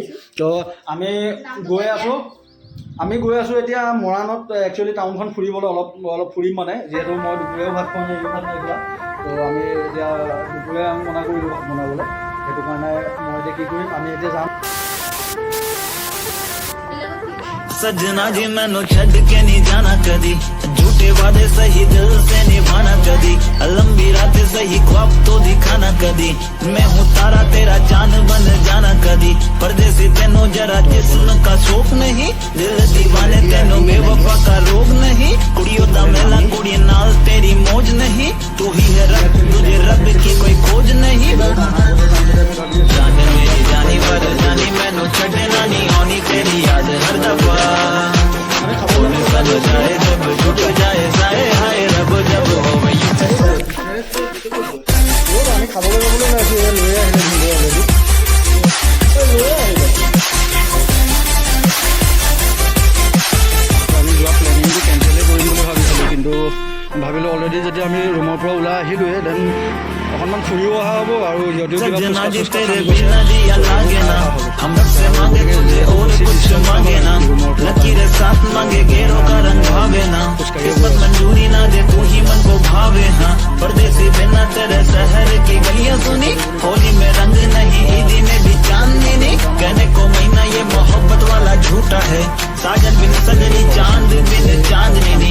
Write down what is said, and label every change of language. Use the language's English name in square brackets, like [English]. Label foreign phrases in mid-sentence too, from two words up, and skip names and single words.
[Assamese] তো আমি গৈ আছোঁ এতিয়া মৰাণত। একচুৱেলি টাউনখন ফুৰিবলৈ অলপ ফুৰিম, মানে যিহেতু মই দুপৰীয়াও ভাত খোৱা নাই, ভাত নাই খোৱা। তো আমি এতিয়া দুপৰীয়া মনা কৰিলোঁ ভাত বনাবলৈ, সেইটো কাৰণে মই এতিয়া কি কৰিম, আমি এতিয়া যাম। [Hindi] सजना जी [Punjabi] ਮੈਨੂੰ ਛੱਡ ਕੇ [Hindi] नहीं जाना कदी, झूठे वादे सही दिल से निभाना कदी। कदी मैं हूँ तारा तेरा चांद बन जाना कदी परदेसी तेनों जरा जिस्म का शौक नहीं दिल दीवाने तेनों बेवफा का रोग नहीं [Punjabi] ਕੁੜੀਆਂ ਦਾ ਮੇਲਾ ਕੁੜੀ ਨਾਲ [Hindi] तेरी मौज नहीं तू ही है रब तुझे रब की कोई खोज नहीं जान मेरी जानी पर जानी मैनू छड़ना नहीं आनी तेरी याद हर दफा सब जाए जब छुट जाए साए हाय रब जब हो गई [Assamese] আমি খাবলৈ যাবলৈ ওলাইছোঁ এয়া লৈ আহিলে ভিডিঅ' অলৰেডি লৈ আহিলে আমি যোৱা প্লেনিংটো কেঞ্চেলেই কৰিম বুলি ভাবিছিলোঁ কিন্তু ভাবিলোঁ অলৰেডি যেতিয়া আমি ৰুমৰ পৰা ওলাই আহিলোঁৱে দেন অকণমান ফুৰিও অহা হ'ব আৰু সিহঁতেও কিবা [Hindi] सजना जी तेरे बिना जिया लागे ना हम से मांगे तुझे और कुछ मांगे ना लकीर साथ मांगे गेरों का रंग भावे ना किस्मत मंजूरी ना दे तू ही मन को भावे ना परदेसी बिना तेरे शहर की गलियां सुनी होली में रंग नहीं ईदी में भी चांदनी नहीं कहने को महीना ये मोहब्बत वाला झूठा है साजन बिन सजनी चांद बिन चांदनी नहीं